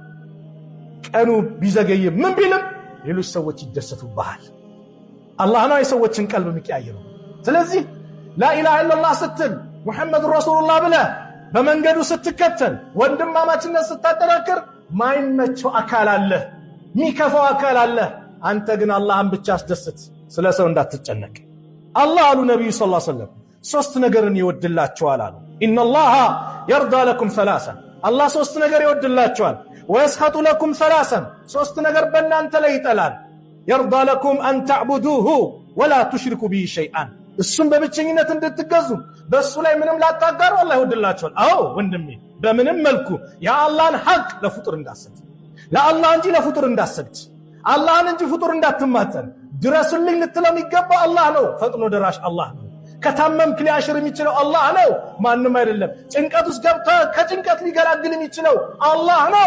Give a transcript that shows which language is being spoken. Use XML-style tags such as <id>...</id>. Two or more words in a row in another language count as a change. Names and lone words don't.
<am>ቀኑ ቢዘገይ ምን ቢልም ሌሎች ሰዎች ይደሰቱብሃል አላህ ነው የሰዎችን ቀልብ የሚቀያየረው ስለዚህ لا</am> <ar>إله إلا الله</ar> <am>ስትል</am> <ar>محمد رسول الله</ar> <am>ብለህ በመንገዱ ስትከተል ወንድማማችነት ስታጠናክር ማይመቸው አካል አለ ሚከፋው አካል አለ አንተ ግን አላህን ብቻ አስደስት ስለሰው እንዳትጨነቅ አላህ አሉ ነብዩ</am> <ar>صلى الله عليه وسلم</ar> <am>ሶስት ነገርን ይወድላችኋል አሉ</am> <ar>إن الله يرضى لكم ثلاثا</ar> <am>አላህ ሶስት ነገር ይወድላችኋል</am> <ar>ويسخط لكم ثلاثا</ar> <am>ሶስት ነገር በእናንተ ላይ ይጠላል</am> <ar>يرضى لكم أن تعبدوه ولا تشركوا به شيئا</ar> <am>እሱም በብቸኝነት እንድትገዙ በሱ ላይ ምንም ላታጋሩ አላህ ይወድላችኋል። አዎ ወንድሜ በምንም መልኩ የአላህን ሐቅ ለፍጡር እንዳሰጥ ለአላህ እንጂ ለፍጡር እንዳሰጥ አላህን እንጂ ፍጡር እንዳትማጸን ድረስልኝ ልትለው የሚገባ አላህ ነው። ፈጥኖ ደራሽ አላህ ነው። ከታመምክ ሊያሽር የሚችለው አላህ ነው፣ ማንም አይደለም። ጭንቀት ውስጥ ገብተህ ከጭንቀት ሊገላግል የሚችለው አላህ ነው።</am>